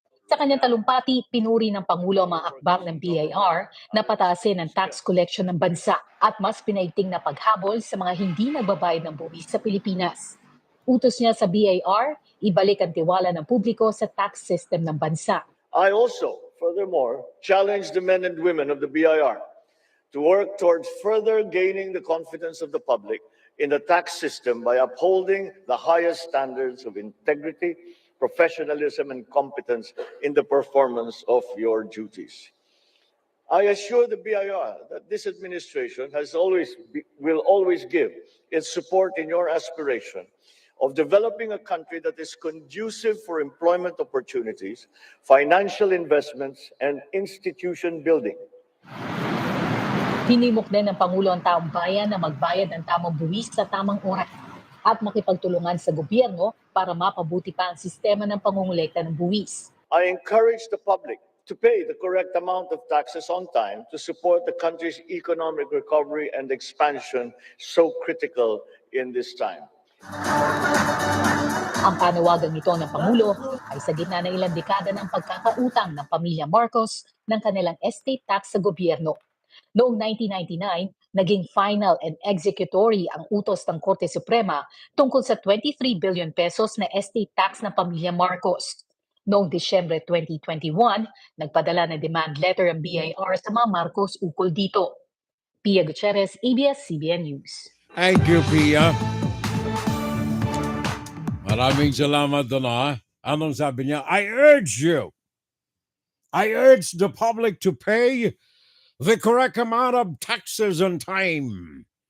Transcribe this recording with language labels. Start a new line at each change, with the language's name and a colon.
Filipino: Sa kanyang talumpati, pinuri ng Pangulo ang mga hakbang ng BIR na pataasin ang tax collection ng bansa at mas pinaigting na paghabol sa mga hindi nagbabayad ng buwis sa Pilipinas. Utos niya sa BIR, ibalik ang tiwala ng publiko sa tax system ng bansa.
English: I also, furthermore, challenge the men and women of the BIR to work towards further gaining the confidence of the public in the tax system by upholding the highest standards of integrity, professionalism, and competence in the performance of your duties. I assure the BIR that this administration will always give its support in your aspiration of developing a country that is conducive for employment opportunities, financial investments, and institution building.
Filipino: Hinimok din ng Pangulo ang taong bayan na magbayad ng tamang buwis sa tamang oras at makipagtulungan sa gobyerno para mapabuti pa ang sistema ng pangungulekta ng buwis.
English: I encourage the public to pay the correct amount of taxes on time to support the country's economic recovery and expansion so critical in this time.
Filipino: Ang panawagan nito ng Pangulo ay sa gitna ng ilang dekada ng pagkakautang ng pamilya Marcos ng kanilang estate tax sa gobyerno. Noong 1999, naging
English: final and executory
Filipino: ang utos ng Korte Suprema tungkol sa 23 billion pesos na estate tax ng pamilya Marcos. Noong Disyembre 2021, nagpadala ng demand letter ang BIR sa mga Marcos ukol dito. Pia Gutierrez, ABS-CBN News.
English: Thank you, Pia.
Filipino: Maraming salamat doon Anong sabi niya?
English: I urge the public to pay the correct amount of taxes on time.